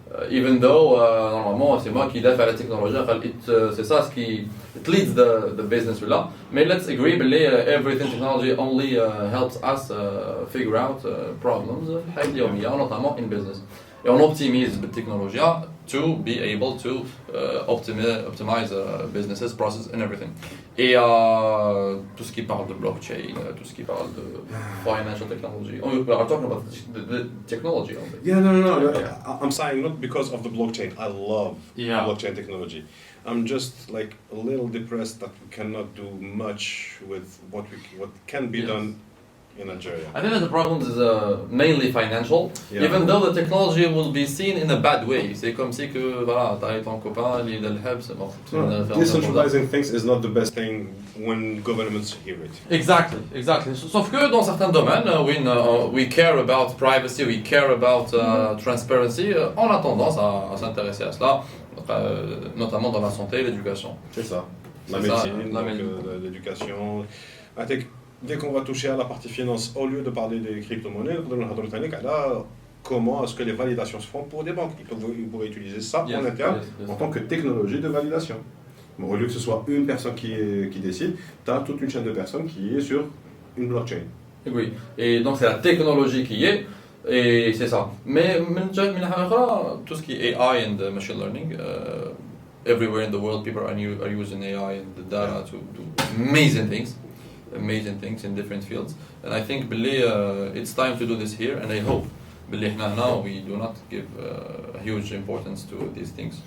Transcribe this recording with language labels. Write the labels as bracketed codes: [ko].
[en] Even though [fr] normalement c'est moi qui défends la technologie, c'est ça ce qui [en] it leads the business [fr] là. Mais [en] let's agree that everything technology only helps us figure out problems [fr] notamment [en] in business. [fr] Et on optimise la technologie [en] to be able to optimize businesses, process and everything. [fr] Et tout ce qui parle de blockchain, tout ce qui parle de [en] financial technology. We are talking about the technology only. Yeah, no. I'm saying not because of the blockchain. I love Yeah. blockchain technology. I'm just like a little depressed that we cannot do much with what can be Yes. done in Algeria. I think that the problem is mainly financial, Yeah. even though the technology will be seen in a bad way. [fr] C'est comme si que voilà, t'as ton copain, il est dans le hub, c'est bon. [en] Decentralizing things is not the best thing when governments hear it. Exactly. [fr] Sauf que dans certains domaines, [en] we care about privacy, we care about transparency, [fr] on a tendance à s'intéresser à cela, notamment dans la santé et l'éducation. C'est ça. La C'est ça, médecine, la donc, médecine. l'éducation. [en] I think, [fr] dès qu'on va toucher à la partie finance, au lieu de parler des crypto-monnaies, on va comment est-ce que les validations se font pour des banques. Ils pourraient utiliser ça en interne en tant que technologie de validation. Bon, au lieu que ce soit une personne qui décide, tu as toute une chaîne de personnes qui est sur une blockchain. Oui, et donc c'est la technologie qui est, et c'est ça. Mais tout ce qui est [en] AI and machine learning, everywhere in the world people are using AI and the data to do amazing things in different fields. And I think it's time to do this here, and I hope now we do not give a huge importance to these things.